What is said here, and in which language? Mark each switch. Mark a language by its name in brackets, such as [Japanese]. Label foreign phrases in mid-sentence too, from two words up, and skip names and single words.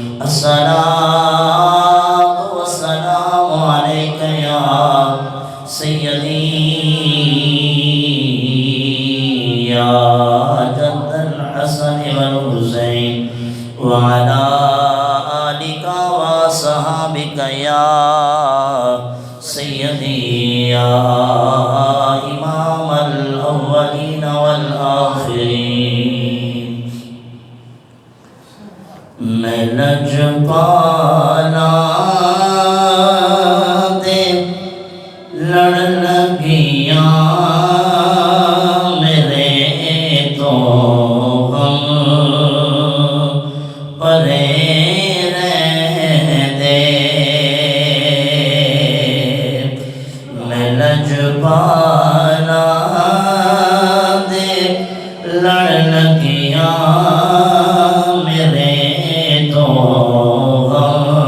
[Arabic] الصلاة والسلام عليك يا سيدي يا جد الحسن والحسين وعلى آلك وصحابك يا سيدي يا إمام الأولين والآخرين. [Punjabi] میں لجپالا دے لڑ لگیاں میرے تو ہم پرے رہ دے. میں لجپالا دے لڑ لگیاں میرے تو